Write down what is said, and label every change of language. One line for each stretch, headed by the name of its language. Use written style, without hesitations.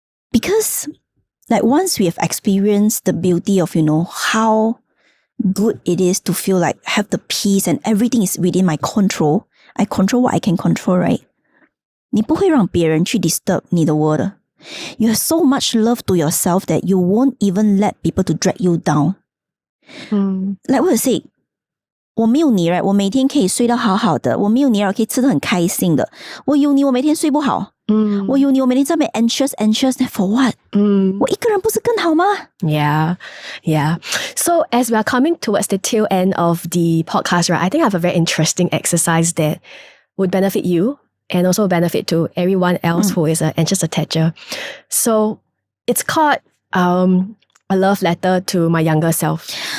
English: Because like once we have experienced the beauty of, you know, how good it is to feel like have the peace and everything is within my control. I control what I can control, right?
Chinese: 你不会让别人去 disturb 你的 world 的。
English: You have so much love to yourself that you won't even let people to drag you down. Like what I say,
Chinese: 我没有你 right， 我每天可以睡得好好的，我没有你可以吃得很开心的，我有你我每天睡不好，我有你我每天在那边
English: anxious for what？
Chinese: 我一个人不是更好吗？
English: Yeah. So as we are coming towards the tail end of the podcast, right, I think I have a very interesting exercise that would benefit you and also benefit to everyone else who is an anxious attacher. So it's called a love letter to my younger self.